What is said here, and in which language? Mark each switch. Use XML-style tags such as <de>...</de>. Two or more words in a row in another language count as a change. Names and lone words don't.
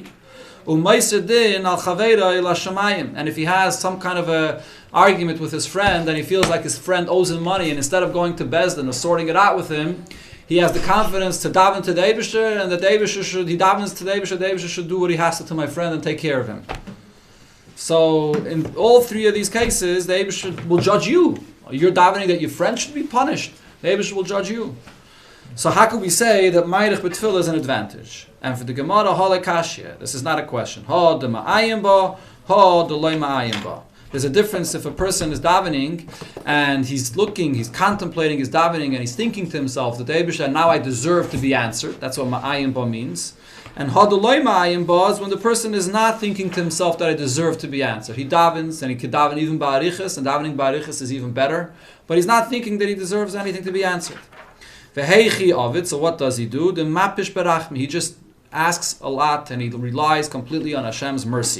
<en>And if he has some kind of a argument with his friend and he feels like his friend owes him money, and instead of going to Bezdin or sorting it out with him, he has the confidence to daven to the Eibusher, and that the Eibusher should do what he has to my friend and take care of him. So in all 3 of these cases, the Eibusher will judge you. You're davening that your friend should be punished. The Eibusher will judge you. So how could we say that</en> <he>מאריך בתפילה</he> <en>is an advantage? And for the Gemara, Halakashia, this is not a question.</en> <arc>הא דמעיין בה, הא דלא מעיין בה.</arc> <en>There's a difference if a person is davening and he's looking, he's contemplating his davening and he's thinking to himself that the Eibusher, now I deserve to be answered. That's what</en> <arc>מעיין בה</arc> <en>means. And</en> <arc>הא דלא מעיין בה</arc> <en>is when the person is not thinking to himself that I deserve to be answered. He davens and he could daven even ba'arichas, and davening ba'arichas is even better. But he's not thinking that he deserves anything to be answered.</en> <arc>והיכי עביד,</arc> <en>so what does he do? The</en> <arc>מפיש ברחמי,</arc> <en>he just asks a lot and he relies completely on Hashem's mercy.</en>